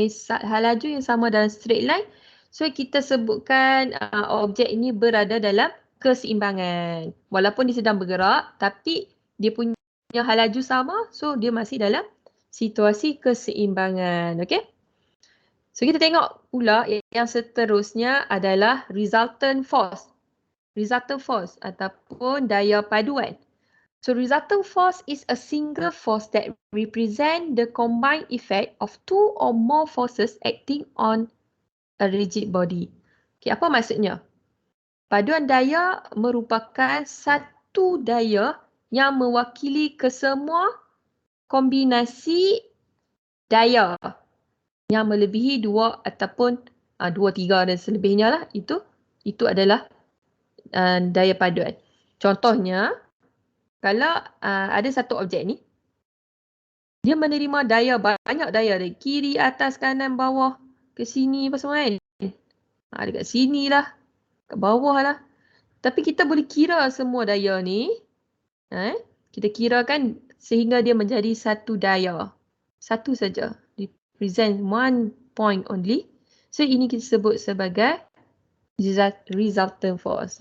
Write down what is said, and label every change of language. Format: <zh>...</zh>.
<ms>Hal laju yang sama dalam straight line. So kita sebutkan objek ini berada dalam keseimbangan. Walaupun dia sedang bergerak tapi dia punya hal laju sama, so dia masih dalam situasi keseimbangan. Okay? So kita tengok pula yang seterusnya adalah resultant force. Resultant force ataupun daya paduan.</ms> <en>So resultant force is a single force that represent the combined effect of two or more forces acting on a rigid body.</en> <ms>Okay, apa maksudnya? Paduan daya merupakan satu daya yang mewakili kesemua kombinasi daya yang melebihi dua ataupun dua, tiga dan selebihnya lah. Itu adalah daya paduan. Contohnya, kalau ada satu objek ni, dia menerima daya, banyak daya dari kiri, atas, kanan, bawah, ke sini apa semua kan. Dekat sini lah, kat bawah lah. Tapi kita boleh kira semua daya ni. Kita kirakan sehingga dia menjadi satu daya. Satu saja.</ms> <en>Represent one point only.</en> <ms>So ini kita sebut sebagai resultant force.</ms>